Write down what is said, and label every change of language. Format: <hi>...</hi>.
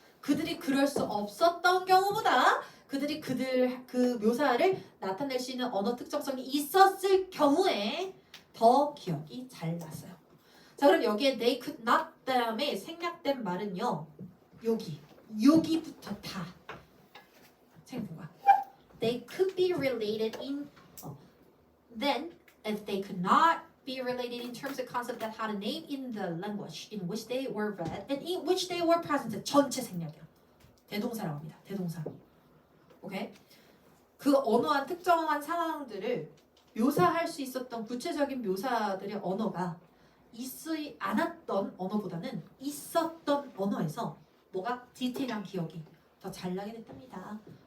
<ko>그들이 그럴 수 없었던 경우보다 그들이 그 묘사를 나타낼 수 있는 언어 특정성이 있었을 경우에 더 기억이 잘 났어요. 자 그럼 여기에</ko> <en>they could not</en> <ko>다음에 생략된 말은요. 여기부터 다 생략된 거야.</ko> <en>They could be related in then if they could not be related in terms of concept that had a name in the language in which they were read and in which they were presented.</en> <ko>전체 생략이야. 대동사라고 합니다. 대동사. 오케이? 그 언어한 특정한 상황들을 묘사할 수 있었던 구체적인 묘사들의 언어가 있지 않았던 언어보다는 있었던 언어에서 뭐가 디테일한 기억이 더 잘 나게 됐답니다.</ko>